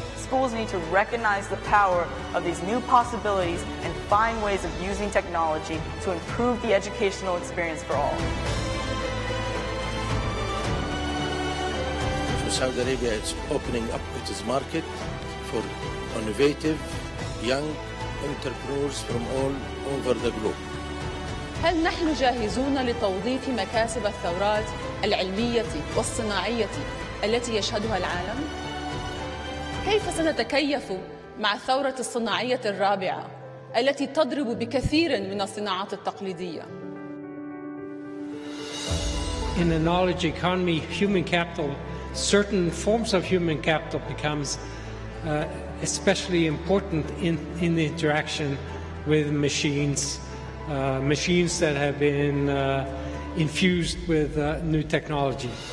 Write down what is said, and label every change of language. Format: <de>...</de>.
<en>Schools need to recognize the power of these new possibilities and find ways of using technology to improve the educational experience for all. Saudi Arabia is opening up its market for innovative young entrepreneurs from all over the globe.</en> <ar>هل نحن جاهزون لتوظيف مكاسب الثورات العلمية والصناعية التي يشهدها العالم؟ كيف سنتكيف مع الثورة الصناعية الرابعة التي تضرب بكثير من الصناعات التقليدية؟</ar> <en>In a knowledge economy, human capital, certain forms of human capital becomes especially important in the interaction with machines, machines that have been infused with new technology.</en>